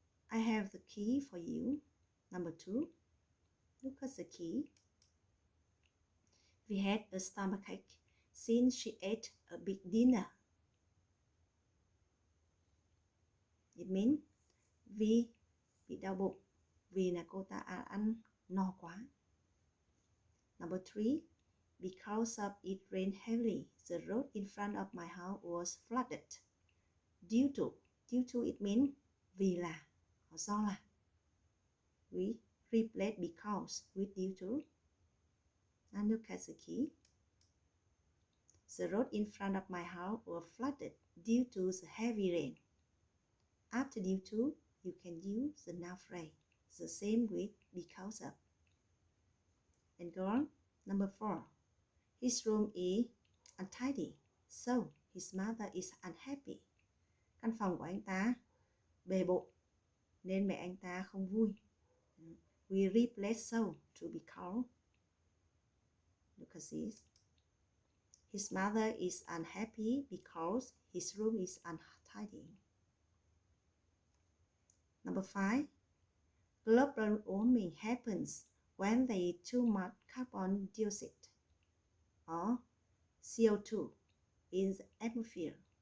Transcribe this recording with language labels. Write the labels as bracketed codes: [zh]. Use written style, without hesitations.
[en] I have the key for you. Number 2. Look at the key. We had a stomachache since she ate a big dinner. It means [vi] vì bị đau bụng vì là cô ta ăn no quá. [en] Number 3. Because of it rained heavily, the road in front of my house was flooded. Due to it means [vi] vì là hoặc do là. [en] We replace because with due to. Now look at the key. The road in front of my house was flooded due to the heavy rain. After due to, you can use the noun phrase, the same with because of. And go on. Number 4. His room is untidy, so his mother is unhappy. [vi] Căn phòng của anh ta bề bộn, nên mẹ anh ta không vui. [en] We replace so to because. Look at this. His mother is unhappy because his room is untidy. Number 5. Global warming happens when there is too much carbon dioxide or CO2 in the atmosphere.